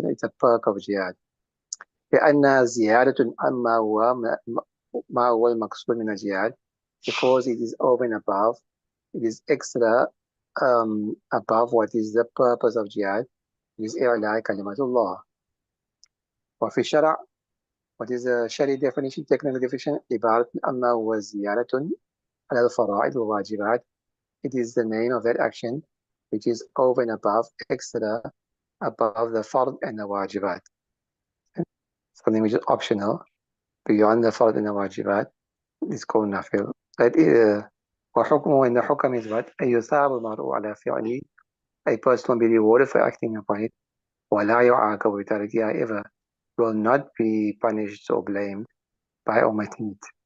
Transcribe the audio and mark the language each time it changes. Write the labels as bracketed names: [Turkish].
[English] So it's a perk of jihad. [Arabic] لأنها زيادة عما هو المقصود من الجهاد, [English] because it is over and above, it is extra above what is the purpose of jihad, it is [Arabic] إعلاء كلمة الله. وفي الشرع, [English] what is the Shari definition, technical definition? [Arabic] عبارة عما هو زيادة على الفرائض والواجبات. [English] It is the name of that action which is over and above, extra above the fard and the wajibat. Something which is optional beyond the fard and the wajibat is called nafil. That is وحكمه, and the hukam is what? [Arabic] أن يثاب المرء على فعله, [English] a person will be rewarded for acting upon it, [Arabic] ولا يعاقب بتركها, [English] ever will not be punished or blamed by omitting it.